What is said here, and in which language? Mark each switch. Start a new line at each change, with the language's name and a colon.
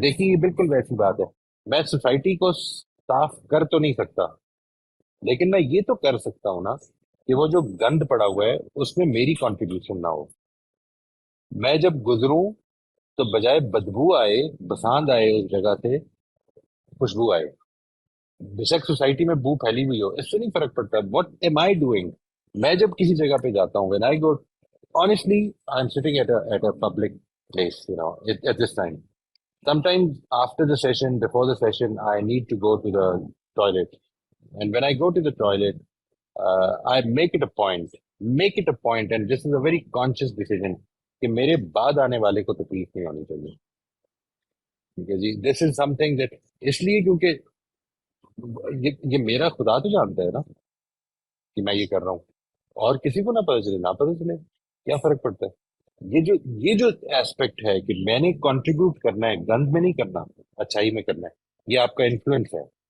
Urdu: دیکھیے یہ بالکل ویسی بات ہے، میں سوسائٹی کو صاف کر تو نہیں سکتا، لیکن میں یہ تو کر سکتا ہوں نا کہ وہ جو گند پڑا ہوا ہے اس میں میری کنٹریبیوشن نہ ہو. میں جب گزروں تو بجائے بدبو آئے، بساند آئے اس جگہ سے، خوشبو آئے. بے شک سوسائٹی میں بو پھیلی ہوئی ہو، اس سے نہیں فرق پڑتا.
English: What am I doing?
Urdu: میں جب کسی جگہ پہ جاتا ہوں،
English: when I go honestly I'm sitting at a public place, at this time. Sometimes after the session, before the session, I need to go to the toilet. And when I go to the toilet, I make it a point, and this is a very conscious decision
Urdu: کہ میرے بعد آنے والے کو تکلیف نہیں ہونی چاہیے. ٹھیک ہے جی.
English: this is something that,
Urdu: اس لیے کیونکہ یہ میرا خدا تو جانتا ہے نا کہ میں یہ کر رہا ہوں، اور کسی کو نہ پتہ چلے نہ پتہ چلے کیا فرق پڑتا ہے. یہ جو ایسپیکٹ ہے کہ میں نے کنٹریبیوٹ کرنا ہے، گند میں نہیں کرنا، اچھائی میں کرنا ہے، یہ آپ کا انفلوئنس ہے.